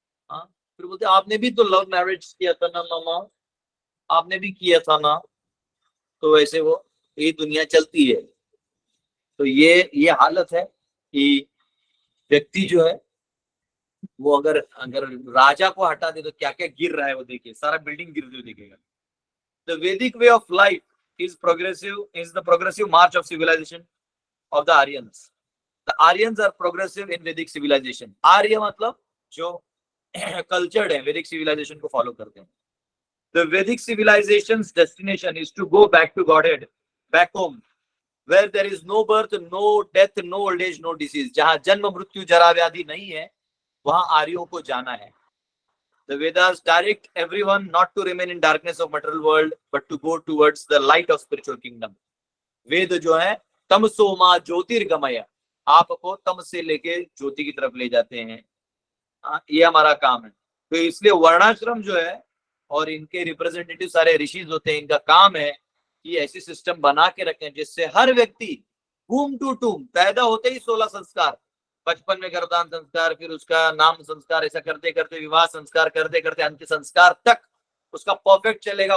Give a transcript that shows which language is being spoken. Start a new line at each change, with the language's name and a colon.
Hindi: फिर बोलते आपने भी तो लव मैरिज किया था ना मामा, आपने भी किया था ना। तो वैसे वो ये दुनिया चलती है। तो ये हालत है कि व्यक्ति जो है वो अगर अगर राजा को हटा दे तो क्या क्या गिर रहा है वो देखिए, सारा बिल्डिंग गिरते हुए दिखेगा।
English: The Vedic way of life is the progressive march of civilization of the Aryans। The Aryans are progressive in Vedic civilization।
Hindi: आर्य मतलब जो कल्चर्ड है, वैदिक सिविलाइजेशन को फॉलो करते हैं।
English: The Vedic civilization's destination is to go back to Godhead, back home, where there is no birth, no death, no old age, no disease।
Hindi: जहां जन्म मृत्यु जरा व्याधि नहीं है, वहां आर्यों को जाना है।
English: The Vedas direct everyone not to remain in darkness of material world, but to go towards the light of spiritual kingdom।
Hindi: वेद जो है
Sanskrit: तमसो मा ज्योतिर्गमय,
Hindi: आपको तम से लेके ज्योति की तरफ ले जाते हैं। ये हमारा काम है। तो इसलिए वर्णाश्रम जो है और इनके रिप्रेजेंटेटिव सारे ऋषि होते हैं, इनका काम है कि ऐसी सिस्टम बना के रखें जिससे हर व्यक्ति टूम टू टूम पैदा होते ही 16 संस्कार, बचपन में गर्भदान संस्कार, फिर उसका नाम संस्कार, ऐसा करते करते विवाह संस्कार, करते करते अंत्य संस्कार तक उसका परफेक्ट चलेगा।